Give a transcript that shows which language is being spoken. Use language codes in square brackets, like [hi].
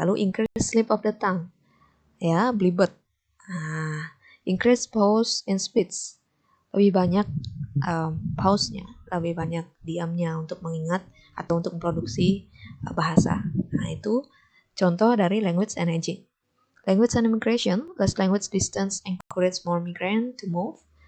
[en] Lalu increase slip of the tongue. [id] Ya, blibet. [en] Increase pause in speech. [id] Lebih banyak pause-nya, lebih banyak diamnya untuk mengingat atau untuk memproduksi bahasa. Nah, itu contoh dari language and aging. [en] Language and immigration, less language distance encourage more migrant to move.